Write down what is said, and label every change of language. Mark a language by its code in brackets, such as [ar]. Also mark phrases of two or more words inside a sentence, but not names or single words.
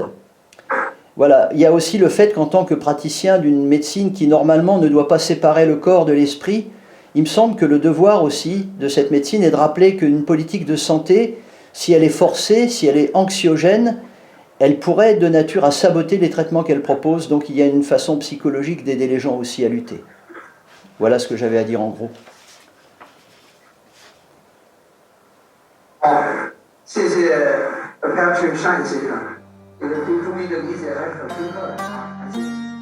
[fr] Voilà, il y a aussi le fait qu'en tant que praticien d'une médecine qui normalement ne doit pas séparer le corps de l'esprit, il me semble que le devoir aussi de cette médecine est de rappeler qu'une politique de santé, si elle est forcée, si elle est anxiogène, elle pourrait être de nature à saboter les traitements qu'elle propose. Donc il y a une façon psychologique d'aider les gens aussi à lutter. Voilà ce que j'avais à dire en gros. [zh] 谢谢Patrick 单先生，这个对中医的理解还是很深刻的啊。